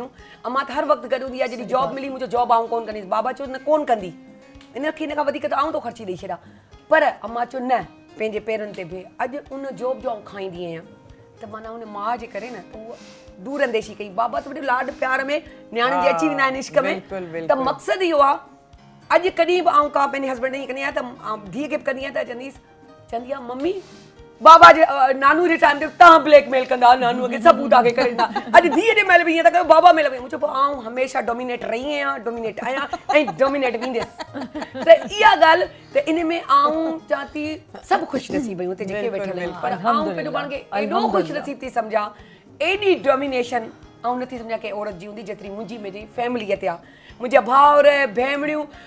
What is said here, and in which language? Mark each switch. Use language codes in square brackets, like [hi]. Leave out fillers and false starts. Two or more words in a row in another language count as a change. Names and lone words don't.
[sd] अम्मा त हर वक़्तु गॾु हूंदी आहे जॾहिं जॉब मिली मुंहिंजो जॉब आऊं कोन्ह कंदी बाबा चयो न कोन्ह कंदी इनखे इन खां वधीक त आऊं थो ख़र्ची ॾेई छॾियां पर अम्मा चयो न पंहिंजे पेरनि ते बीह अॼु उन जॉब जो आऊं खाईंदी आहियां त माना हुन माउ जे करे न उहा दूर अंदेशी कई बाबा त वॾो लाड प्यार में नियाणियुनि जे अची वेंदा आहिनि इश्क में त मक़सदु इहो आहे अॼु कॾहिं बि आऊं का पंहिंजे हस्बैंड ईअं कंदी आहियां त धीउ खे बि कंदी आहियां त चवंदी आहे मम्मी बाबा जे नानू जे टाइम ते तव्हां ब्लैकमेल कंदा नानूअ खे सभु तव्हांखे करे ॾींदा अॼु धीअ जे महिल बि ईअं था कयो बाबा महिल बि मुंहिंजो आऊं हमेशह डोमिनेट रही आहियां डोमिनेट आहियां ऐं डोमिनेट वेंदसि त इहा ॻाल्हि त इन में आऊं चवां थी सभु ख़ुशनसीब आहियूं हुते जेके वेठल आहिनि पर आऊं पंहिंजो पाण खे एॾो ख़ुशनसीब थी सम्झां एॾी डोमिनेशन आऊं नथी सम्झां कंहिं औरत जी हूंदी जेतिरी मुंहिंजी फैमिलीअ ते आहे मुंहिंजा भाउर भेणियूं